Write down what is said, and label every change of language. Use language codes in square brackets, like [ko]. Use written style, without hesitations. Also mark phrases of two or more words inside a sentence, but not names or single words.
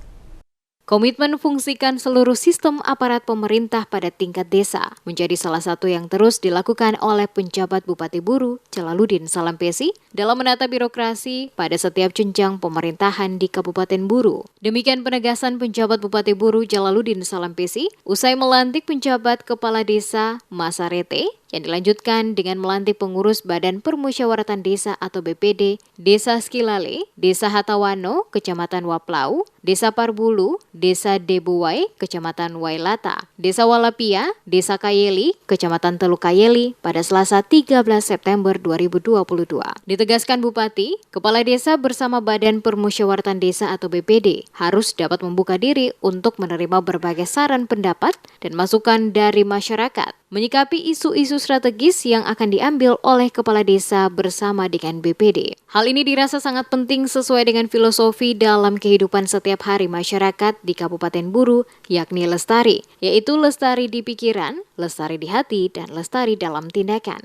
[id] Komitmen fungsikan seluruh sistem aparat pemerintah pada tingkat desa menjadi salah satu yang terus dilakukan oleh penjabat Bupati Buru, Jalaluddin Salampesi, dalam menata birokrasi pada setiap jenjang pemerintahan di Kabupaten Buru. Demikian penegasan penjabat Bupati Buru, Jalaluddin Salampesi, usai melantik penjabat Kepala Desa Masarete, yang dilanjutkan dengan melantik pengurus Badan Permusyawaratan Desa atau BPD, Desa Skilale, Desa Hatawano, Kecamatan Waplau, Desa Parbulu, Desa Debuwai, Kecamatan Wailata, Desa Walapia, Desa Kayeli, Kecamatan Teluk Kayeli pada Selasa 13 September 2022. Ditegaskan Bupati, Kepala Desa bersama Badan Permusyawaratan Desa atau BPD harus dapat membuka diri untuk menerima berbagai saran pendapat dan masukan dari masyarakat menyikapi isu-isu strategis yang akan diambil oleh Kepala Desa bersama dengan BPD. Hal ini dirasa sangat penting sesuai dengan filosofi dalam kehidupan setiap hari masyarakat di Kabupaten Buru, yakni lestari, yaitu lestari di pikiran, lestari di hati, dan lestari dalam tindakan.